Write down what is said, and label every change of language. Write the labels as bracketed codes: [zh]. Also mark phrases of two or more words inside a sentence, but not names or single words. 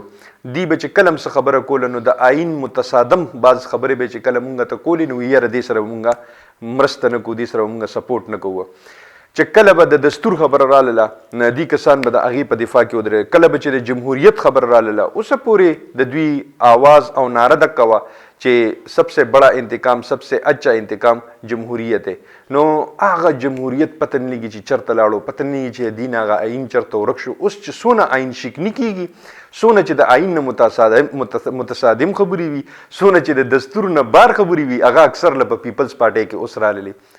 [ps] دوی به چې کله هم څه خبره کوله نو د آئین متصادم بعض خبرې به چې کله مونږ ته کولې نو یاره دې سره مونږ مرسته نه کوو، دې سره مونږ سپورټ نه کوو. چې کله به د دستور خبره رالاله نه دې کسان به د هغې په دفاع کې ودرېدل، کله به چې د جمهوریت خبره رالاله اوسه پورې د دوی آواز او نعره دقه وه چې [ur] سب سے بڑا انتقام سب سے اچھا انتقام جمهوریت ہے. [ps] نو هغه جمهوریت پته نه لګي چې چېرته لاړو، پته نه لګي چې دین هغه آئین چېرته ورک شو. اوس چې څونه آئین شکني کېږي، څونه چې د آئین نه متصادم خبرې وي، څونه چې د دستور نه بار خبرې وي، هغه اکثر له په پیپلز پارټۍ کې اوس راللې.